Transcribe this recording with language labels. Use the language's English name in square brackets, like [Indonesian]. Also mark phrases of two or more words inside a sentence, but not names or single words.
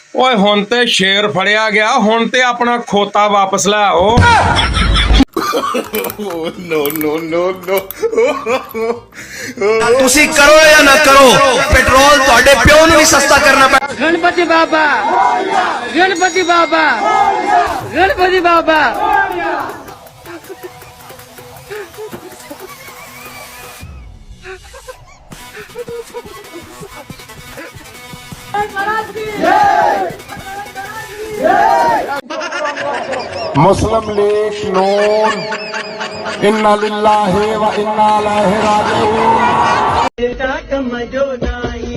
[Punjabi] ਓਏ ਹੁਣ ਤੇ ਸ਼ੇਰ ਫੜਿਆ ਗਿਆ, ਹੁਣ ਤੇ ਆਪਣਾ ਖੋਤਾ ਵਾਪਸ ਲੈ ਆਓ। [English] no no no no [Punjabi] ਤੁਸੀਂ ਕਰੋ ਜਾਂ ਨਾ ਕਰੋ, ਪੈਟਰੋਲ ਤੁਹਾਡੇ ਪਿਓ ਨੂੰ ਵੀ ਸਸਤਾ ਕਰਨਾ ਪੈਣਾ। गणपति बाबा, गणपति बाबा, गणपति बाबा। [Arabic] मुस्लिम लीग नून إنا لله وإنا إليه راجعون.